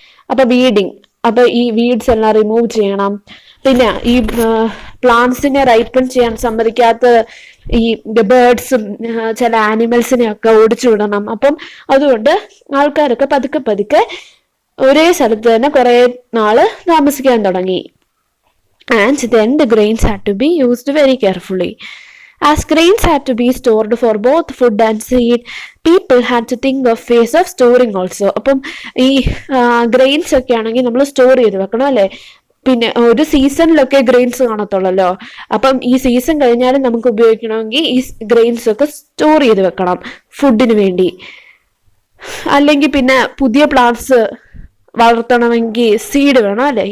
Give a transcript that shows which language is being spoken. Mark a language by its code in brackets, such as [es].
[ml] അപ്പൊ വീഡിങ്, അപ്പൊ ഈ വീഡ്സ് എല്ലാം റിമൂവ് ചെയ്യണം. പിന്നെ ഈ പ്ലാന്റ്സിനെ റൈപ്പൺ ചെയ്യാൻ സമ്മതിക്കാത്ത ഈ ബേർഡ്സും ചില ആനിമൽസിനെ ഒക്കെ ഓടിച്ചു വിടണം. അപ്പം അതുകൊണ്ട് ആൾക്കാരൊക്കെ പതുക്കെ ഒരേ സ്ഥലത്ത് തന്നെ കുറെ നാള് താമസിക്കാൻ തുടങ്ങി. [en] And then the grains had to be used very carefully. As grains had to be stored for both food and seed, people had to think of ways of storing also. [ml] അപ്പം ഈ ഗ്രെയിൻസ് ഒക്കെ ആണെങ്കിൽ നമ്മൾ store ചെയ്ത് വെക്കണം അല്ലെ. പിന്നെ ഒരു സീസണിലൊക്കെ ഗ്രെയിൻസ് കാണത്തുള്ളല്ലോ. അപ്പം ഈ സീസൺ കഴിഞ്ഞാലും നമുക്ക് ഉപയോഗിക്കണമെങ്കിൽ ഈ ഗ്രെയിൻസ് ഒക്കെ സ്റ്റോർ ചെയ്ത് വെക്കണം ഫുഡിന് വേണ്ടി. അല്ലെങ്കിൽ പിന്നെ പുതിയ പ്ലാന്റ്സ് വളർത്തണമെങ്കിൽ സീഡ് വേണം അല്ലെ.